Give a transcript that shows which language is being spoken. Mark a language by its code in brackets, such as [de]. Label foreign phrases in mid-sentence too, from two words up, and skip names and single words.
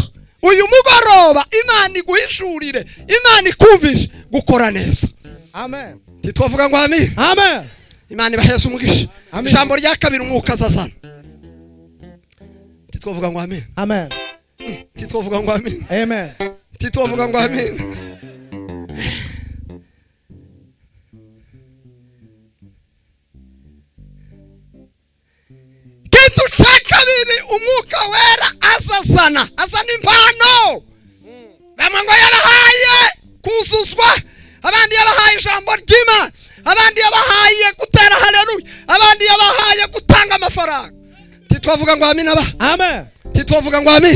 [rw] Uyu mugoroba Imana iguhishurire, Imana ikumvishe gukora neza. Amen. Titwavuga ngo amen. Amen. Imana ibaheze umugisha. Ijambo rya kabiri Umwuka azazana. Titwavuga ngo amen. Amen. Titwavuga ngo amen. Amen. Titwavuga ngo amen. [sw] Kitu cha kabiri [rw] Umwuka Wera azazana impano. Bamwe ngo yabahaye kuzuzwa, abandi yabahaye ijambo ry'Imana, abandi yabahaye gutera haleluya, abandi yabahaye gutanga amafaranga. Titwavuga ngo amen aba. Amen. Titwavuga ngo amen.